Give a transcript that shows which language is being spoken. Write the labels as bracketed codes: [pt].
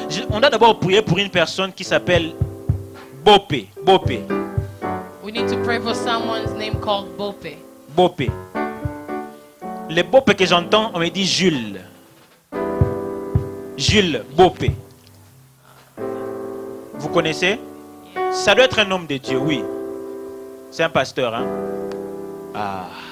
[fr] On doit d'abord prier pour une personne qui s'appelle Bopé. Bopé. [en] We need to pray for someone's name called Bope. [fr] Bopé. Les Bopé que j'entends, on me dit Jules. Jules Bopé. Vous connaissez? Ça doit être un homme de Dieu, oui. C'est un pasteur, hein? Ah.